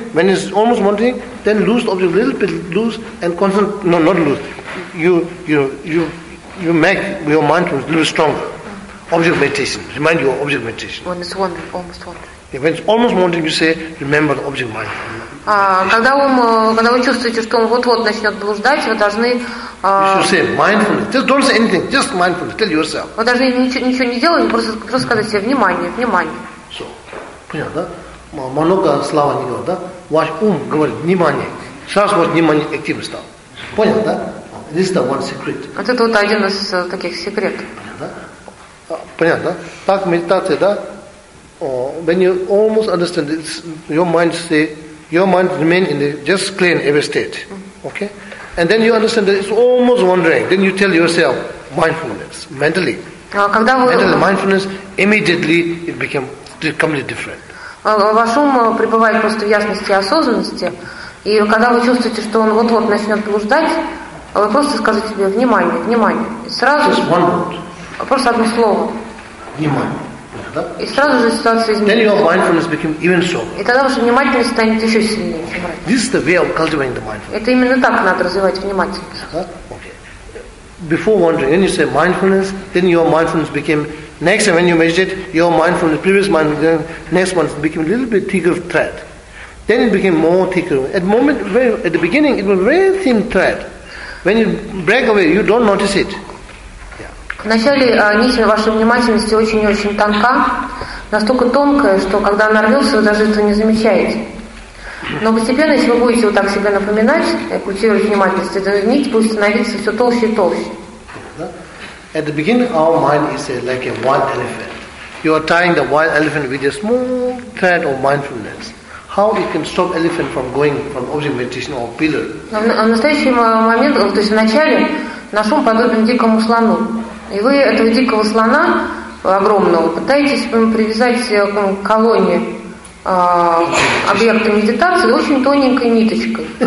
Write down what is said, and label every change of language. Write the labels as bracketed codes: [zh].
[en] When it's almost wandering, then lose object, little bit lose and concentrate, no, not lose. You you make your mind a little stronger. Object meditation. Remind your object meditation. When it's wandering, almost wandering. Yeah, when it's almost wandering, you say, remember the object mind. [ru] Когда вы чувствуете, что он вот-вот начнет блуждать, вы должны... [en] You should say mindfulness. Just don't say anything. Just mindfulness. Tell yourself. [ru] Вы должны ничего не делать, просто сказать себе, внимание, внимание. So, понятно, да? Много слова не говорит, да? Ваш ум говорит, внимание. Сейчас ваше внимание активно стало. Понятно, да? [en] This is the one secret. [ru] Вот это вот один из таких секретов. Понятно, да? Так медитация, да? [en] When you almost understand this, your mind say, your mind remain in the just clean every state. Okay? And then you understand that it's almost wandering. Then you tell yourself, mindfulness, mentally. Mentally, mindfulness, immediately it becomes completely different. [ru] Ваш ум пребывает просто в ясности и осознанности, и когда вы чувствуете, что он вот-вот начнет блуждать, вы просто скажете себе внимание, внимание. И сразу [en] just one word. [ru] Просто одно слово. Внимание. Да? И сразу же ситуация изменится. [en] Then your mindfulness became even stronger. [ru] И тогда ваша внимательность станет еще сильнее. [en] This is the way of cultivating the mindfulness. [ru] Это именно так надо развивать внимательность. Да? [en] Okay. Before wandering, then you say mindfulness, then your mindfulness became next time when you meditate, your mindfulness, previous mindfulness, next one became a little bit thicker thread. Then it became more thicker. At the moment, at the beginning, it was very thin thread. When you break away, you don't notice it. [ru] Вначале нить вашей внимательности очень-очень тонка, настолько тонкая, что когда она рвется, вы даже этого не замечаете. Но постепенно, если вы будете вот так себя напоминать, культивировать внимательность, эта нить будет становиться все толще и толще. [en] At the beginning, our mind is like a wild elephant. You are tying the wild elephant with a small thread of mindfulness. How it can stop elephant from going from object meditation or pillar? [ru] В настоящий момент, то есть в начале, наш ум подобен дикому слону. И вы этого дикого слона огромного пытаетесь привязать к колонии объекта медитации очень тоненькой ниточкой.